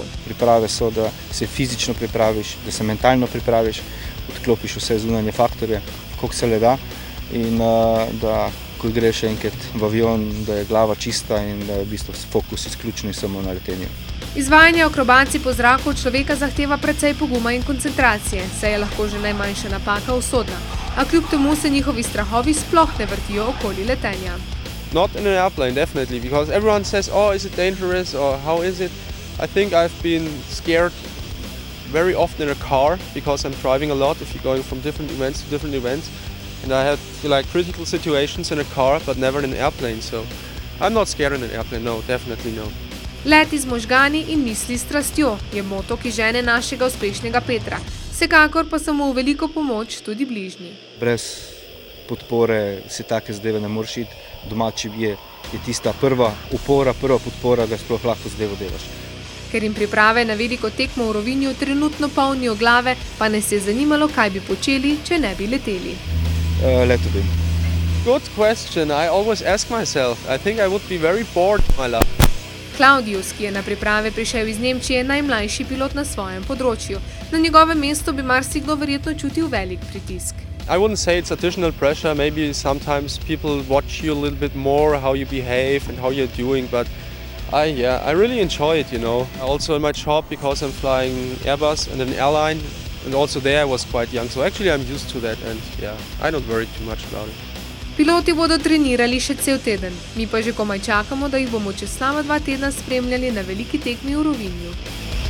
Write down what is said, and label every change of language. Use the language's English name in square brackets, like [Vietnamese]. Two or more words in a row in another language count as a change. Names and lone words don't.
[Slovenian] Priprave so, da se fizično pripraviš, da se mentalno pripraviš, odklopiš vse zunanje faktorje, koliko se le da, in da ko greš enkrat v avion, da je glava čista in da je v bistvu fokus izključno samo na letenju. Izvajanje akrobacij po zraku od človeka zahteva precej poguma in koncentracije, saj je lahko že najmanjša napaka usodna, a kljub temu se njihovi strahovi sploh ne vrtijo okoli letenja. [English] Not in an airplane, definitely, because everyone says, oh, is it dangerous or how is it? I think I've been scared very often in a car because I'm driving a lot if you're going from different events to different events. And I had critical situations in a car, but never in an airplane, so I'm not scared in an airplane, no, definitely no. [Slovenian] Leti z možgani in misli s strastjo je moto, ki žene našega uspešnega Petra. Vsekakor pa so mu v veliko pomoč tudi bližnji. Brez podpore si take zadeve ne moreš iti. Domači je tista prva upora, prva podpora, da sploh lahko zadevo delaš. Ker jim priprave na veliko tekmo v Rovinju trenutno polnijo glave, pa nas je zanimalo, kaj bi počeli, če ne bi leteli. Leto bi. [English] Good question. I always ask myself. I think I would be very bored in my life. [Slovenian] Claudius, ki je na priprave prišel iz Nemčije, je najmlajši pilot na svojem področju. Na njegovem mestu bi marsikdo verjetno čutil velik pritisk. [English] I wouldn't say it's additional pressure. Maybe sometimes people watch you a little bit more, how you behave and how you're doing, but I really enjoy it, you know. Also in my job, because I'm flying Airbus and an airline, and also there I was quite young, so actually I'm used to that, and I don't worry too much about it. [Slovenian] Piloti bodo trenirali še cel teden, mi pa že komaj čakamo, da jih bomo čez sama 2 tedna spremljali na veliki tekmi v Rovinju.